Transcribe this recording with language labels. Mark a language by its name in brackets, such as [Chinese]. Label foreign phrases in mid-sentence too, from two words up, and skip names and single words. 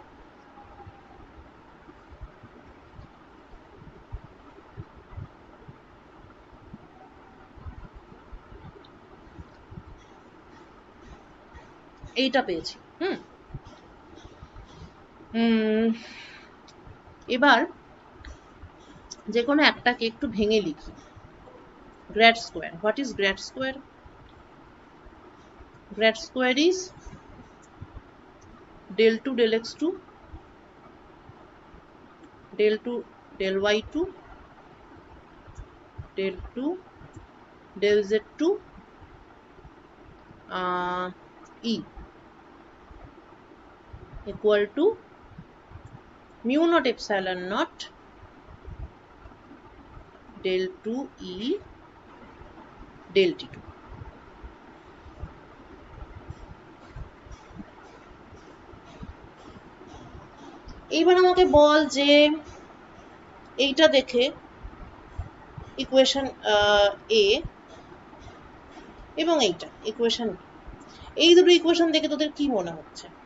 [Bangla] এইটা পেয়েছি। এবার যে কোনো একটাকে একটু ভেঙে লিখি। [English] grad square, what is grad square? grad square is del 2 del x2 del 2 del y2 del 2 del z2 e। equal to mu naught epsilon naught del 2 E del T2. [Bangla] এইবার আমাকে বল যে এইটা দেখে ইকুয়েশন এ এবং এইটা ইকুয়েশন বি, এই দুটো ইকুয়েশন দেখে তোদের কি মনে হচ্ছে?